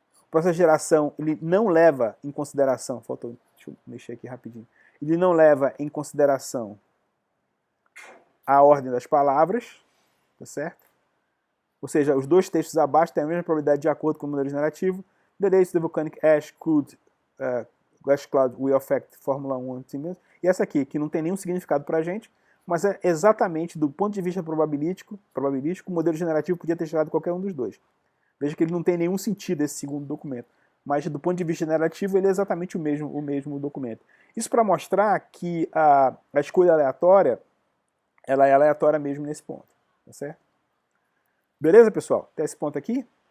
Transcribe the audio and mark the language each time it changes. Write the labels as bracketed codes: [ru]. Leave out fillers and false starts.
[pt] O processo de geração, ele não leva em consideração, deixa eu mexer aqui rapidinho, ele não leva em consideração a ordem das palavras, tá certo? Ou seja, os dois textos abaixo têm a mesma probabilidade de acordo com o modelo generativo. [en] The dates the volcanic ash could glass cloud will affect Fórmula 1 team. [pt] E essa aqui, que não tem nenhum significado para a gente, mas é exatamente do ponto de vista probabilístico, o modelo generativo podia ter tirado qualquer um dos dois. Veja que ele não tem nenhum sentido, esse segundo documento. Mas do ponto de vista generativo, ele é exatamente o mesmo documento. Isso para mostrar que a escolha aleatória, ela é aleatória mesmo nesse ponto. Tá certo? Beleza, pessoal? Até esse ponto aqui.